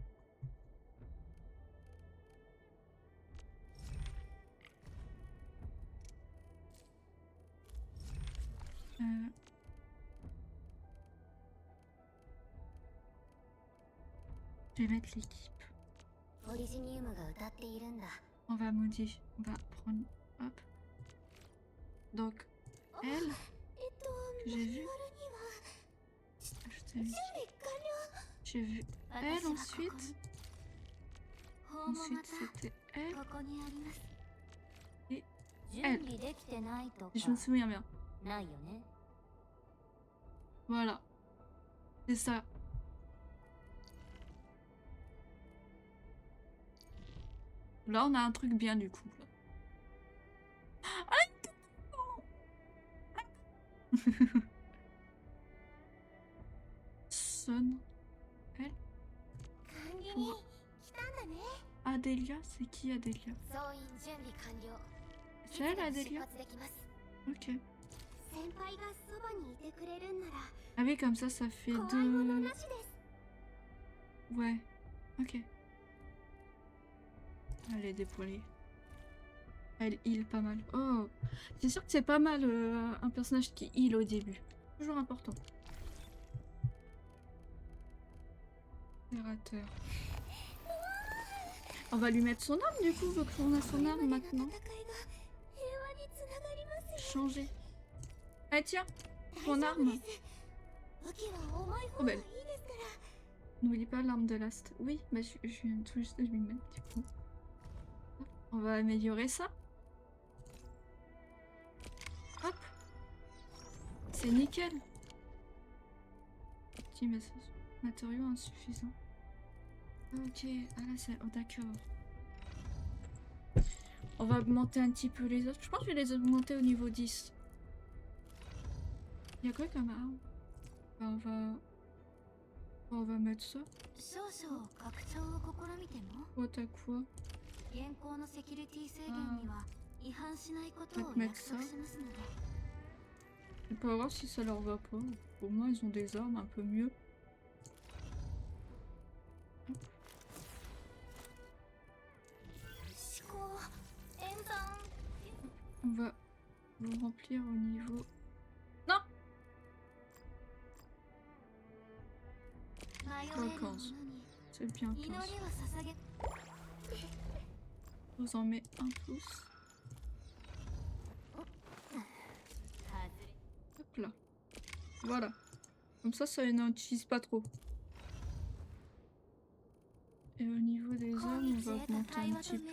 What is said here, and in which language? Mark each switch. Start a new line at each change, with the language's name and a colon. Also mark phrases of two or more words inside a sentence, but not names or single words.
French: Je vais mettre l'équipe.
Japanese: ポリジニウムが歌っているんだ
French: On va modifier. On va prendre. Hop. Donc, elle, que j'ai vue. Ajouter l'équipe. J'ai vu elle ensuite. Ensuite, c'était elle.
Japanese: ここにあります
French: Et
Japanese: 準備できてないとか
French: je me souviens bien.
Japanese: ないよね
French: Voilà. C'est ça. Là, on a un truc bien du coup. Son. Elle.
Japanese: 管理人来たんだね。
French: Adélia, c'est qui Adélia?
Japanese: 総員準備完了。
French: C'est elle
Japanese: 出
French: Adélia?
Japanese: 発できます。
French: Ok.
Japanese: 先輩がそばにいてくれるんなら
French: Ah oui, comme ça fait
Japanese: 怖いもの
French: deux...
Japanese: なしです。
French: Ouais. Ok. Elle est déployée. Elle heal pas mal. Oh, c'est sûr que c'est pas mal un personnage qui heal au début. Toujours important. Opérateur. On va lui mettre son arme du coup, vu qu'on a son arme maintenant.
Japanese: 戦いが平和につながりますよ。
French: Changer. Ah tiens,
Japanese: 大
French: ton
Japanese: 丈夫
French: arme.
Japanese: です武器は重い
French: Oh
Japanese: 方がい
French: ben,
Japanese: いですから。
French: n'oublie pas l'arme de Last. Oui, bah je viens tout juste de lui mettre du coup. On va améliorer ça. Hop. C'est nickel. Petit message. Matériaux insuffisants. Ok, ah là c'est... Oh d'accord. On va augmenter un petit peu les autres. Je pense que je vais les augmenter au niveau 10. Il y a quoi comme arme? Bah, on va mettre ça.
Japanese: 少々拡張を試みても
French: Oh t'as quoi?
Japanese: 現行のセキュリティ制限には違反しないことを
French: Je vais
Japanese: 約
French: te
Japanese: 束
French: mettre
Japanese: しますので。
French: On peut voir si ça leur va pas. Au moins ils ont des armes un peu mieux. Hop.
Japanese: 思考演算
French: On va vous remplir au niveau... Non!
Japanese: 迷える者に
French: C'est bien
Japanese: 祈り
French: 15.
Japanese: は捧げ。
French: Je vous en mets un plus. Hop là. Voilà. Comme ça n'utilise pas trop. Et au niveau des armes, on va augmenter un petit peu.